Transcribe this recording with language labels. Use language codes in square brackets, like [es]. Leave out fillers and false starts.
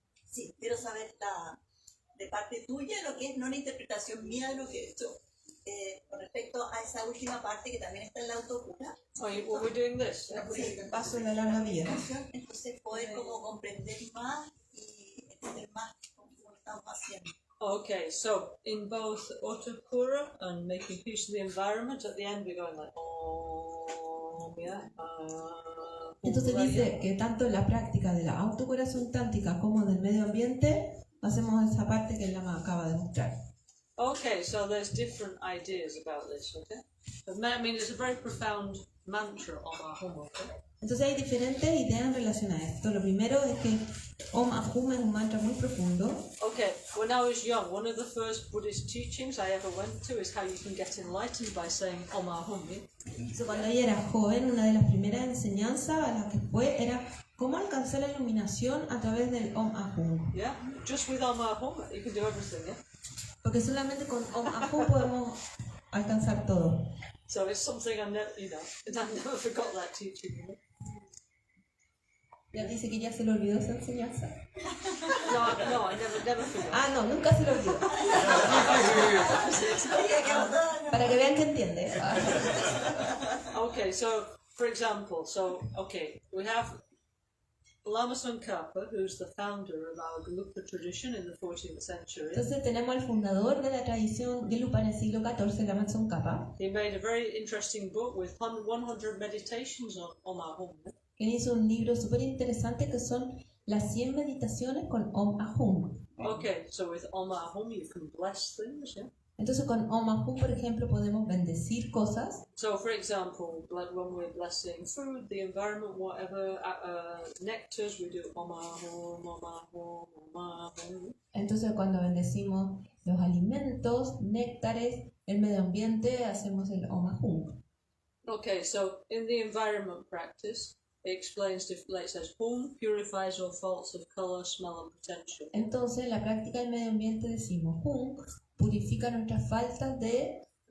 [es] Sí, quiero saber de parte tuya lo que es, no una interpretación mía de lo que he hecho. Con respecto a esa última parte que también está en la autocura. [en] Well, we're doing this. [es] Paso en la larga vida. Entonces poder como comprender más y entender más cómo estamos haciendo. [en] Okay, so in both autocura and making peace in the environment, at the end we're going like, oh, yeah. [es] Entonces dice que tanto en la práctica de la autocuración tántrica como del medio ambiente hacemos esa parte que el Lama acaba de mostrar. [en] Okay, so there's different ideas about this, okay? I mean, it's a very profound mantra of our home, okay? [es] Entonces hay diferentes ideas en relación a esto. Lo primero es que Om Ahum es un mantra muy profundo. [en] Okay, when I was young, one of the first Buddhist teachings I ever went to is how you can get enlightened by saying Om Ahum. [es] Entonces, cuando ella era joven, una de las primeras enseñanzas a las que fue era cómo alcanzar la iluminación a través del Om Ahum. [en] Yeah, just with Om Ahum you can do everything, yeah? [es] Porque solamente con Om Ahum podemos alcanzar todo. [en] So it's something I never, I never forgot that teaching. You know? [es] Ya dice que ya se le olvidó esa enseñanza. [en] No, I never forgot. [es] Ah, no, nunca se le olvidó. Para que vean que entiende. [en] Okay, so for example, we have Lama Gancgehn, who's the founder of our Gelugpa tradition in the 14th century. [es] Entonces tenemos al fundador de la tradición Gelugpa en el siglo XIV, Lama Gancgehn. [en] He made a very interesting book with 100 meditations on Om Ahum. [es] Él hizo un libro súper interesante que son las 100 meditaciones con Om Ahum. [en] Okay, so with Om Ahum you can bless things, yeah? [es] Entonces con Om Ahum, por ejemplo, podemos bendecir cosas. [en] So for example, when we're blessing food, the environment, whatever, nectars, we do Om Ahum, Om Ahum, Om Ahum. [es] Entonces cuando bendecimos los alimentos, néctares, el medio ambiente, hacemos el Om Ahum. [en] Okay, so in the environment practice, it explains, it says, Hum purifies all faults of color, smell and potential. [es] Entonces en la práctica del medio ambiente decimos Hum purifica nuestras faltas de